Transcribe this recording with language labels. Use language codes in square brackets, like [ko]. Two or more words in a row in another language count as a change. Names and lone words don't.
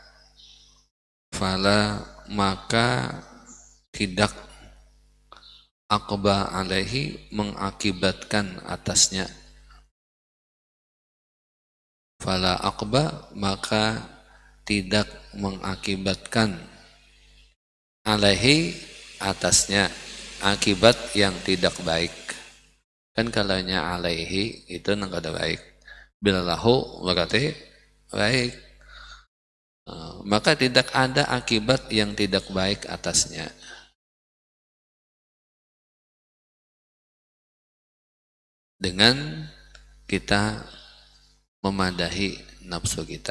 [id] tidak [ar] aqba alaihi [id] mengakibatkan atasnya. [ar] Fala aqba [id] maka tidak mengakibatkan alaihi atasnya akibat yang tidak baik. [bjn] Kan kalanya alaihi itu nang kada baik. [id] Bila lahu berarti baik. Maka tidak ada akibat yang tidak baik atasnya. [bjn] Dengan kita memadahi nafsu kita.